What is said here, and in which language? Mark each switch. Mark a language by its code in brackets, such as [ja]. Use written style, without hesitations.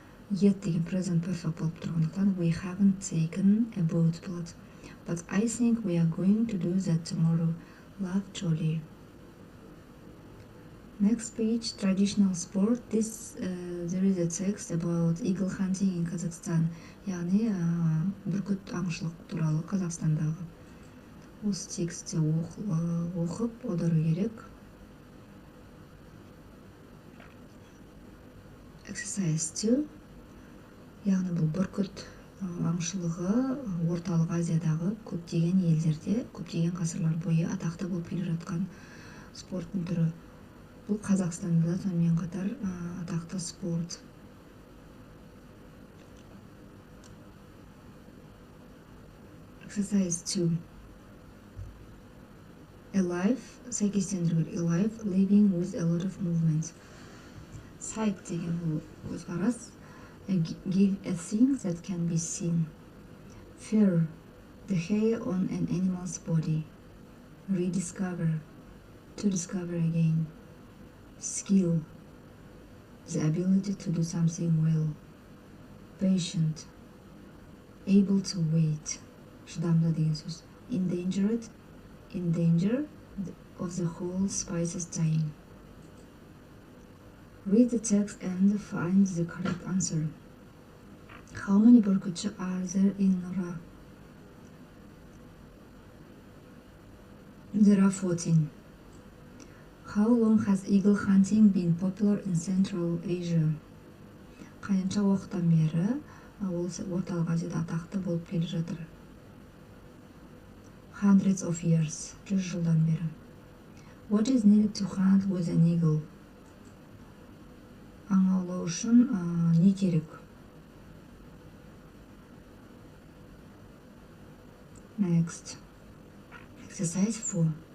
[en] Yet [kk] деген [en] present perfect [kk] болып тұрғандықтан [en] we haven't taken a boat [kk] болады. [en] But I think we are going to do that tomorrow. Love, Jolly. Next page, traditional sport. There is a text about eagle hunting in Kazakhstan. [kk] Яғни бүркіт аңшылық туралы Қазақстандағы. Осы текстте оқып аудару керек. [en] Exercise 2. [kk] Яғни бұл бүркіт аңшылығы орталық Азиядағы көптеген елдерде, көптеген ғасырлар бойы атақты болып келе жатқан спорттың түрі. Бұл Қазақстанда да сонымен қатар атақты спорт. [en] Exercise 2. Alive, [kk] сәйкестендіру [en] alive, living with a lot of movement. [kk] Psych деген бұл көзқарас. [en] Give a thing that can be seen. Fur, the hair on an animal's body. Rediscover, to discover again. Skill, the ability to do something well. Patient, able to wait. [kk] Шыдамды деген сөз. [en] Endangered, in danger of the whole species dying. Read the text and find the correct answer. How many burkutchi are there in Nora? There are 14. How long has eagle hunting been popular in Central Asia? [kk] Қанша уақыттан бері ол орталық Азияда атақты болып келе жатыр? [en] Hundreds of years. [kk] 100 жылдан бері. [en] What is needed to hunt with an eagle? [kk] Аң аулау үшін не керек? [en] Next. Exercise 4.